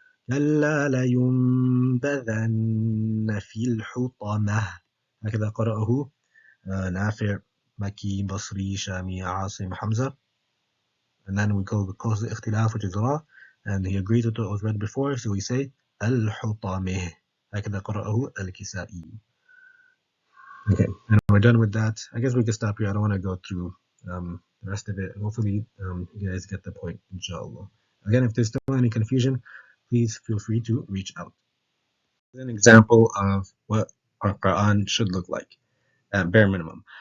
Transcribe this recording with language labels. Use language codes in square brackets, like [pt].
[ar] كلا لينبذن في الحطمة. هكذا قرأه نافع, Maki, Basri, Shami, Asim, Hamza. [en] And then we go close the ikhtilaf, which is ra, and he agrees with what was read before, so we say al-hutamih. [ar] هكذا قرأه al-Kisa'i. [en] Okay, and we're done with that. I guess we can stop here. I don't want to go through the rest of it. Hopefully you guys get the point, inshallah. Again, if there's still any confusion, please feel free to reach out. An example of what our Quran should look like at bare minimum.